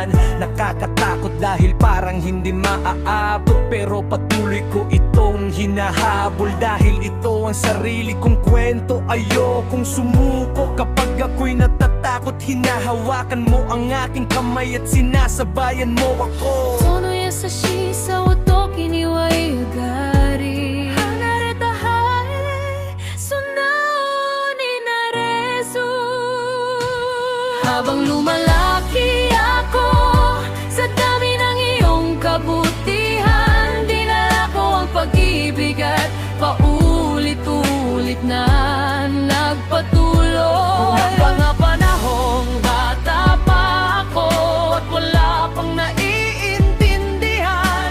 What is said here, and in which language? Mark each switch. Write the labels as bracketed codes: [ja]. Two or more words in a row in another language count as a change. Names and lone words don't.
[tl] Nakakatakot dahil parang hindi maaabot, pero patuloy ko itong hinahabol. Dahil ito ang sarili kong kwento, ayokong sumuko. Kapag ako'y natatakot, hinahawakan mo ang aking kamay at sinasabayan mo ako. [ja] その優しさを時にはゆがり、離れたハイ素直になれず。 [tl] Habang lumalaki ako sa dami ng iyong kabutihan, dinala ko ang pag-ibig at paulit-ulit na nagpatuloy. Noong mga panahong bata pa ako at wala pang naiintindihan,